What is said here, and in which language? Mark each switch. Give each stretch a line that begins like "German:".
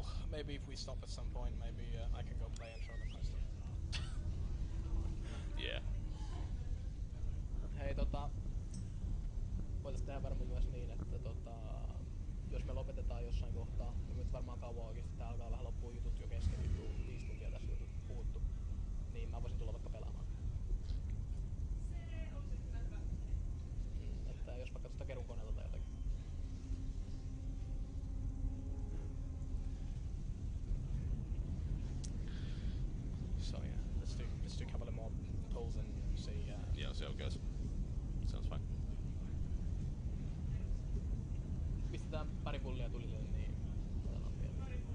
English: Maybe if we stop at some point, maybe I can go play and show them my stuff. Yeah.
Finnish: Hei, voitaisiin tehdä varmaan myös niin, että jos me lopetetaan jossain kohtaa, niin nyt varmaan kauan oikeesti tää alkaa vähän loppua jutut jo kesken, 5 tuntia tässä jutut puhuttu, niin mä voisin tulla vaikka pelaamaan. Että jos vaikka tuosta kerun koneelta tai jotakin.
English: So yeah, let's do a couple of more pulls and see. Yeah, see how it goes. Sounds fine.
Finnish: Pistetään pari pullia tulille, niin otetaan vielä.